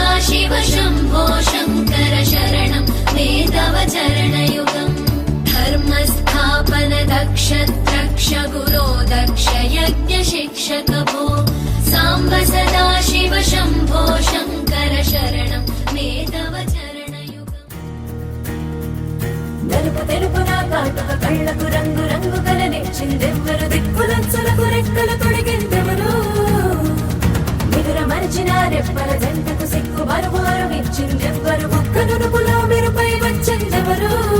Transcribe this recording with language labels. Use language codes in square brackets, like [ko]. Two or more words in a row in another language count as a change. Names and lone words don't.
[sa] शिव शम्भो शङ्कर शरणं मे तव चरणयुगम् धर्मस्थापन दक्ष द्रक्ष गुरो दक्ष यज्ञ शिक्षक भो साम्ब सदा शिव शम्भो शङ्कर शरणं मे तव चरणयुगम् [te] నలుపు తెలుపు నా కాటుక కళ్ళకు రంగు రంగు కలనిచ్చిందెవ్వరు దిక్కులంచులకు రెక్కలు తొడిగిందెవరు నిదుర మరిచిన రెప్పల జంటకు సిక్కు బరువారు ఇచ్చిందెవ్వరు ఒక్క నునుపులో మెరుపై వచ్చిందెవరు